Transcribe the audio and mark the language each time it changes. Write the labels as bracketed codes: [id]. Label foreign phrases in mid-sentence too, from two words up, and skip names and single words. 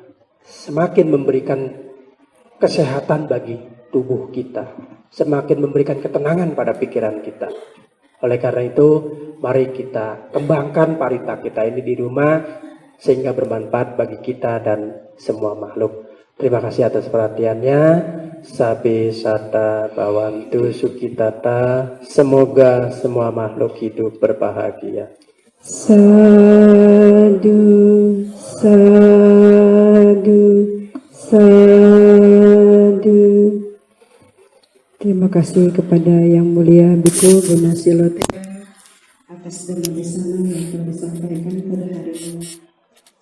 [id] Semakin memberikan kesehatan bagi tubuh kita. Semakin memberikan ketenangan pada pikiran kita. Oleh karena itu, mari kita kembangkan parita kita ini di rumah sehingga bermanfaat bagi kita dan semua makhluk. Terima kasih atas perhatiannya. [pi] Sabe sata bawantu sukitata. [id] Semoga semua makhluk hidup berbahagia. [pi] Sadu, sadu, sadu. [id] Terima kasih kepada Yang Mulia Biku Gunasilote atas dhamma yang telah disampaikan pada hari ini.